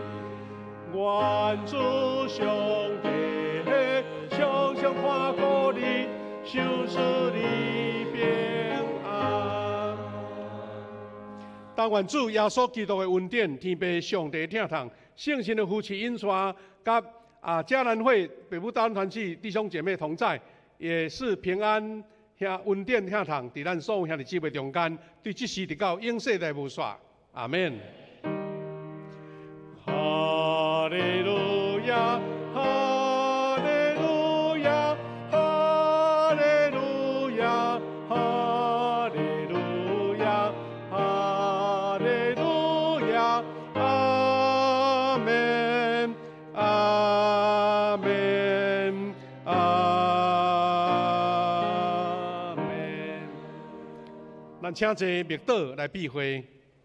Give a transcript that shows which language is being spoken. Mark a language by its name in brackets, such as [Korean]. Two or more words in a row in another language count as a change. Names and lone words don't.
[Min Nan Chinese] 愿主上帝常常看顾你，守使你平安。但愿主耶稣基督的恩典、天父上帝的疼痛、圣神的扶持引刷，甲迦南会北部大团契弟兄姐妹同在，也是平安遐恩典疼痛，伫咱所有兄弟姊妹中间，对即时直到永世代无煞。阿门。哈利路亚，哈利路亚，哈利路亚，哈利路亚，哈利路亚，阿门，阿门，阿门。咱请坐密祷来避讳。